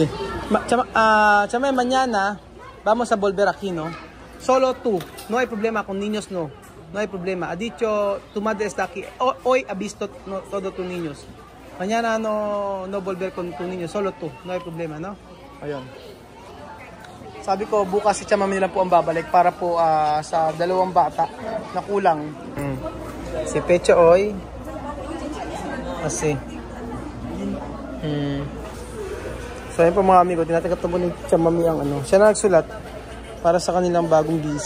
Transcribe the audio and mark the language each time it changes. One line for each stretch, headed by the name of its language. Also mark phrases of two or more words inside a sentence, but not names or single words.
Spanish: Chama, mañana vamos a volver aquí, ¿no? Solo tú. No hay problema con niños, no. No hay problema. Ha dicho, tu madre está aquí. Hoy ha visto todos tus niños. Mañana no volver con tus niños. Solo tú. No hay problema, ¿no?
Filipino: Ayun. Sabi ko, bukas si Chamame nila po ang babalik para po sa dalawang bata na kulang. Si Pecho Oy. Kasi. So ayun po mga amigo, tinatagat po ni Chamame ang siya na nagsulat para sa kanilang bagong visa.